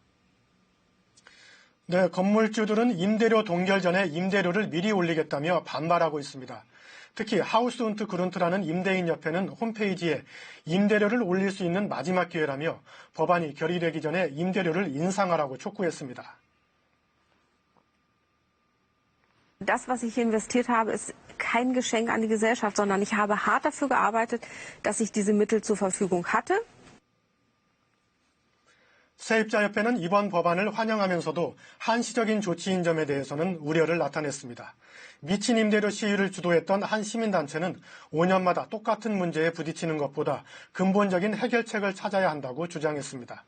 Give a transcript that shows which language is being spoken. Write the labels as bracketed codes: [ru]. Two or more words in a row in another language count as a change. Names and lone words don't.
[ko] 네, 건물주들은 임대료 동결 전에 임대료를 미리 올리겠다며 반발하고 있습니다. 특히 하우스 운트 그룬트라는 임대인협회는 홈페이지에 임대료를 올릴 수 있는 마지막 기회라며 법안이 결의되기 전에 임대료를 인상하라고 촉구했습니다. [de] Das, was ich investiert habe, ist kein Geschenk an die Gesellschaft, sondern ich habe hart dafür gearbeitet, dass ich diese Mittel zur Verfügung hatte. [ko] 세입자협회는 이번 법안을 환영하면서도 한시적인 조치인 점에 대해서는 우려를 나타냈습니다. 미친 임대료 시위를 주도했던 한 시민단체는 5년마다 똑같은 문제에 부딪히는 것보다 근본적인 해결책을 찾아야 한다고 주장했습니다.